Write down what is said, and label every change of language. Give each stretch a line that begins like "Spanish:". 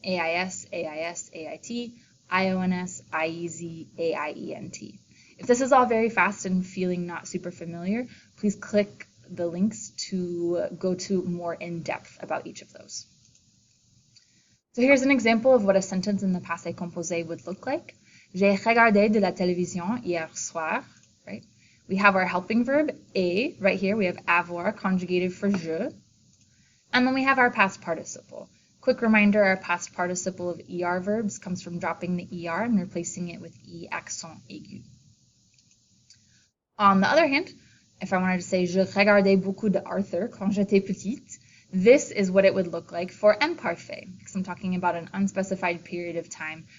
French: AIS, AIS, AIT, IONS, IEZ, AIENT.
English: If this is all very fast and feeling not super familiar, please click the links to go to more in depth about each of those. So here's an example of what a sentence in the passé composé would look like.
French: J'ai regardé de la télévision hier soir,
English: right? We have our helping verb, et, right here. We have avoir conjugated for je. And then we have our past participle. Quick reminder, our past participle of ER verbs comes from dropping the ER and replacing it with E accent aigu. On the other hand, if I wanted to say,
French: je regardais beaucoup d'Arthur quand j'étais petite,
English: this is what it would look like for imparfait, because I'm talking about an unspecified period of time.